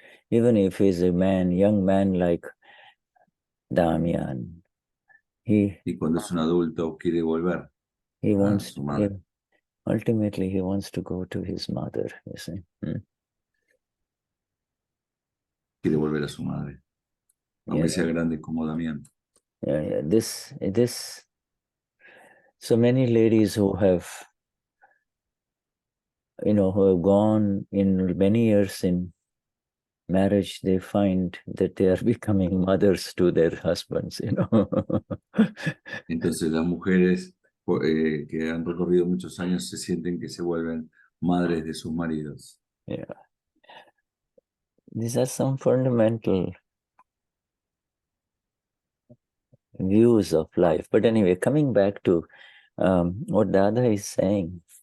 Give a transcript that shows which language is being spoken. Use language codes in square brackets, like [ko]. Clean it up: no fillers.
[en] Even if he's a young man like Damian, [es] y cuando es un adulto quiere volver a su madre. [en] Ultimately, he wants to go to his mother, you see. [es] Quiere volver a su madre, aunque sea grande como Damián. [en] This So many ladies who have, who have gone in many years in marriage, they find that they are becoming mothers to their husbands, [es] Entonces las mujeres que han recorrido muchos años se sienten que se vuelven madres de sus maridos. [en] Yeah. These are some fundamental views of life. But anyway, coming back to what Dada is saying.